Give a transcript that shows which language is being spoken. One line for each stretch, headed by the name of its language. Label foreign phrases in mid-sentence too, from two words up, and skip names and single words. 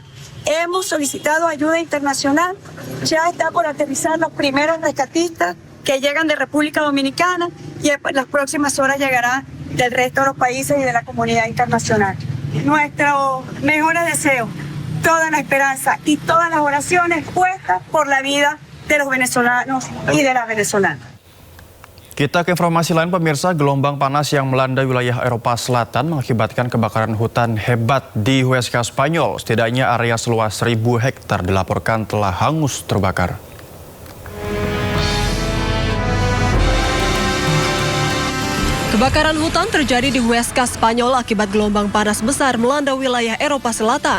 Spanish: Hemos solicitado ayuda internacional, ya está por aterrizar los primeros rescatistas que llegan de República Dominicana y en las próximas horas llegarán del resto de los países y de la comunidad internacional. Nuestros mejores deseos, toda la esperanza y todas las oraciones puestas por la vida de los venezolanos y de las venezolanas.
Indonesian: Kita ke informasi lain, pemirsa. Gelombang panas yang melanda wilayah Eropa Selatan mengakibatkan kebakaran hutan hebat di Huesca, Spanyol. Setidaknya area seluas 1.000 hektar dilaporkan telah hangus terbakar. Kebakaran hutan terjadi di Huesca, Spanyol akibat gelombang panas besar melanda wilayah Eropa Selatan.